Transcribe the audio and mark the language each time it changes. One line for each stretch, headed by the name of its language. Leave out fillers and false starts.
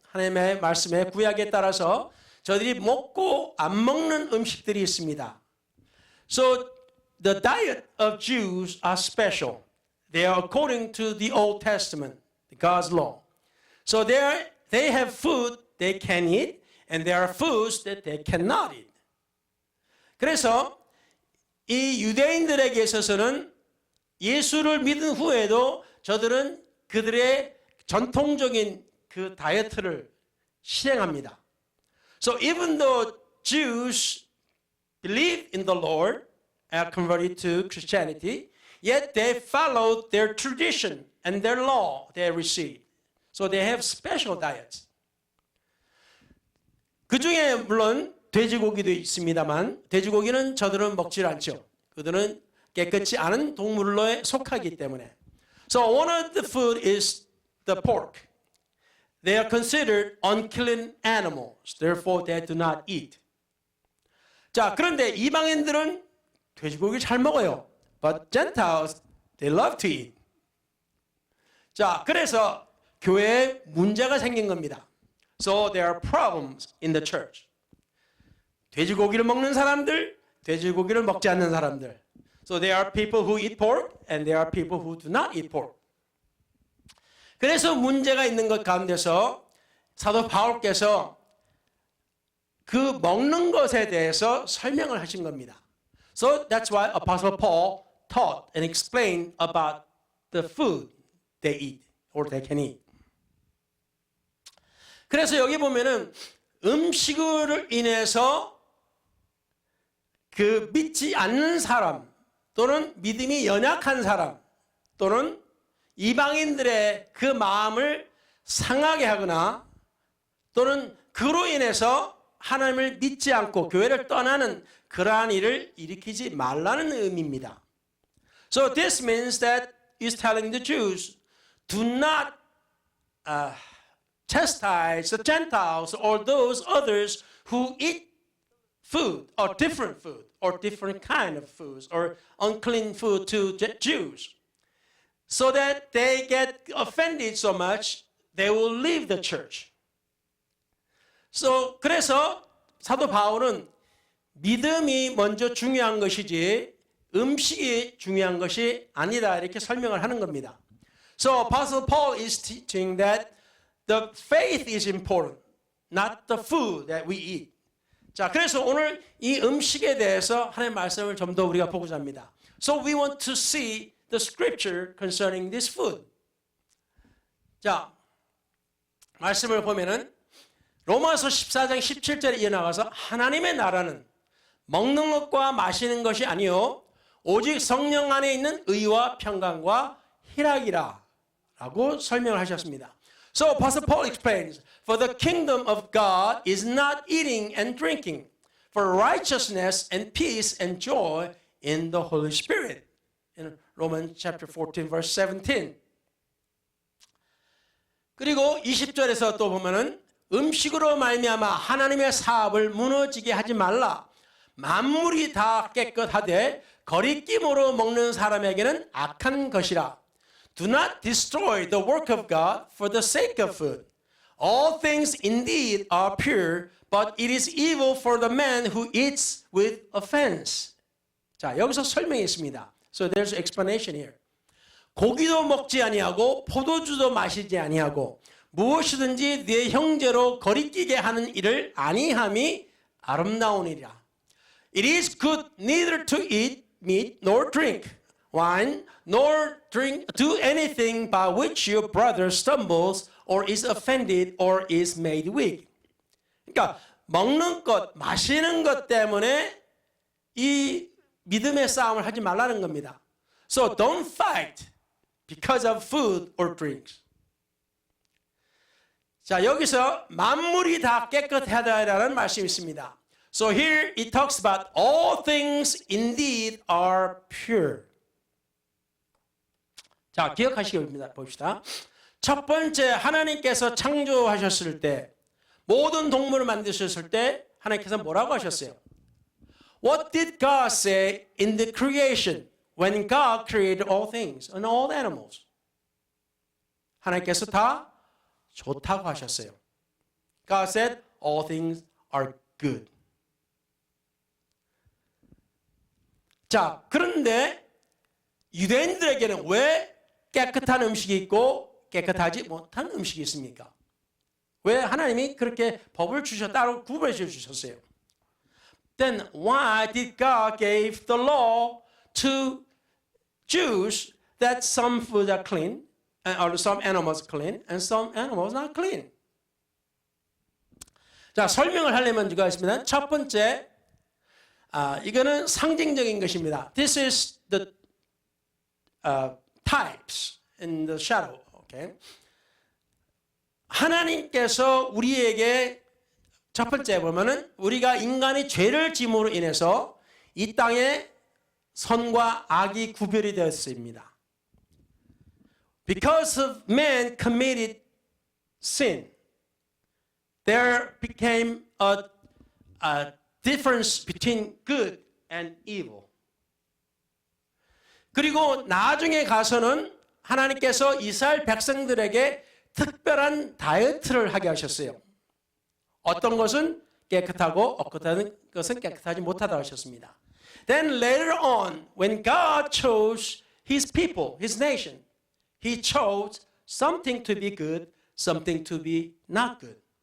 Korean: 하나님의 말씀의 구약에 따라서 저들이 먹고 안 먹는 음식들이 있습니다.
English: So the diet of Jews are special. They are according to the Old Testament, God's law. So they have food they can eat, and there are foods that they cannot eat.
Korean: 그래서 이 유대인들에게 있어서는 예수를 믿은 후에도 저들은 그들의 전통적인 그 다이어트를 실행합니다.
English: So even though Jews believe in the Lord, are converted to Christianity, yet they followed their tradition and their law they received. So they have special diets.
Korean: 그 중에 물론 돼지고기도 있습니다만 돼지고기는 저들은 먹질 않죠. 그들은 깨끗이 않은 동물로에 속하기 때문에.
English: So one of the food is the pork. They are considered unclean animals. Therefore they do not eat.
Korean: 자, 그런데 이방인들은 돼지고기 잘 먹어요.
English: But Gentiles, they love to eat.
Korean: 자, 그래서 교회에 문제가 생긴 겁니다.
English: So there are problems in the church.
Korean: 돼지고기를 먹는 사람들, 돼지고기를 먹지 않는 사람들.
English: So there are people who eat pork and there are people who do not eat pork.
Korean: 그래서 문제가 있는 것 가운데서 사도 바울께서 그 먹는 것에 대해서 설명을 하신 겁니다.
English: So that's why Apostle Paul taught and explained about the food they eat or they can eat.
Korean: 그래서 여기 보면은 음식을 인해서 그 믿지 않는 사람 또는 믿음이 연약한 사람 또는 이방인들의 그 마음을 상하게 하거나 또는 그로 인해서 하나님을 믿지 않고 교회를 떠나는 그러한 일을 일으키지 말라는 의미입니다.
English: So this means that he's telling the Jews, do not chastise the Gentiles or those others who eat food or different kind of foods or unclean food to Jews. So that they get offended so much, they will leave the church.
Korean: So, 그래서 사도 바울은 믿음이 먼저 중요한 것이지 음식이 중요한 것이 아니다 이렇게 설명을 하는 겁니다.
English: So Apostle Paul is teaching that the faith is important, not the food that we eat.
Korean: 자, 그래서 오늘 이 음식에 대해서 하나님의 말씀을 좀 더 우리가 보고자 합니다.
English: So we want to see the scripture concerning this food.
Korean: 자, 말씀을 보면은 로마서 14장 17절에 이어나가서 하나님의 나라는 먹는 것과 마시는 것이 아니요 오직 성령 안에 있는 의와 평강과 희락이라 라고 설명을 하셨습니다.
English: So Apostle Paul explains, for the kingdom of God is not eating and drinking, for righteousness and peace and joy in the Holy Spirit. In Romans chapter 14 verse 17.
Korean: 그리고 20절에서 또 보면은 음식으로 말미암아 하나님의 사업을 무너지게 하지 말라. 만물이 다 깨끗하되 거리낌으로 먹는 사람에게는 악한 것이라.
English: Do not destroy the work of God for the sake of food. All things indeed are pure, but it is evil for the man who eats with offense.
Korean: 자, 여기서 설명이 있습니다.
English: So there's explanation here.
Korean: 고기도 먹지 아니하고 포도주도 마시지 아니하고 무엇이든지 네 형제로 거리끼게 하는 일을 아니함이 아름다우니라.
English: It is good neither to eat meat nor drink wine nor do anything by which your brother stumbles or is offended or is made weak.
Korean: 그러니까 먹는 것, 마시는 것 때문에 이 믿음의 싸움을 하지 말라는 겁니다.
English: So don't fight because of food or drinks.
Korean: 자, 여기서 만물이 다 깨끗하다라는 말씀이 있습니다.
English: So here it talks about all things indeed are pure.
Korean: 자, 기억하시기 봅시다. 첫 번째, 하나님께서 창조하셨을 때, 모든 동물을 만드셨을 때 하나님께서 뭐라고 하셨어요?
English: What did God say in the creation when God created all things and all animals?
Korean: 하나님께서 다 좋다고 하셨어요.
English: God said all things are good.
Korean: 자, 그런데 유대인들에게는 왜 깨끗한 음식이 있고 깨끗하지 못한 음식이 있습니까? 왜 하나님이 그렇게 법을 따로 구분해 주셨어요?
English: Then why did God give the law to Jews that some food are clean, or some animals are clean, and some animals not clean?
Korean: 자, 설명을 하려면 이거 있습니다. 첫 번째, 이거는 상징적인 것입니다.
English: This is the types in the shadow. Okay?
Korean: 하나님께서 우리에게 첫 번째 보면은 우리가 인간이 죄를 지음으로 인해서 이 땅에 선과 악이 구별이 되었습니다.
English: Because of man committed sin, there became a difference between good and evil.
Korean: 그리고 나중에 가서는 하나님께서 이스라엘 백성들에게 특별한 다이어트를 하게 하셨어요. 어떤 것은 깨끗하고 어떤 것은 깨끗하지 못하다고 하셨습니다.
English: Then later on, when God chose His people, His nation, He chose something to be good, something to be not good.